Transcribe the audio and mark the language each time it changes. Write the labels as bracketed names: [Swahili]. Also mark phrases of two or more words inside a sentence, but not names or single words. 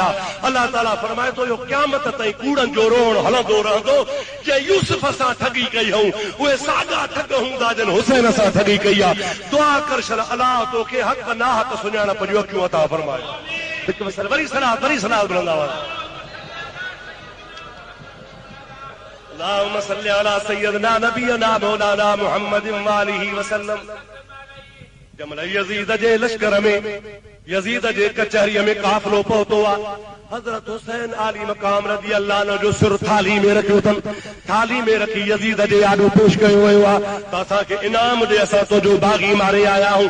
[Sindhi] अलाह ताला फरमाए थो, इहो क़यामत ताईं कूड़नि जो रोअण हलंदो रहंदो। जे यूसुफ सां ठगी कई हूं, उहे साॻा ठग हूंदा जिन हुसैन सां ठगी कई आहे। दुआ कर छल अलाह तोखे हक़ नाहक़ सुञाणप जूं अखियूं अता फरमाए। हिकु वरी सलाह मिलंदा हुआ। [Arabic] اللهم صل على سيدنا نبينا مولانا محمد وآله وسلم. [Sindhi] जमल यजीद जे लश्कर में, यजीद जे कचहरीअ में काफ़िलो पहुतो आहे। हज़रत हुसैन आली मक़ाम [Arabic] رضي الله عنه [Sindhi] जो सिर थाली में रखियो अथनि, थाली में रखी यजीद जे आॾो पेश कयो वियो आहे त असांखे इनाम ॾे, असां तुंहिंजो बाग़ी मारे आया आहियूं।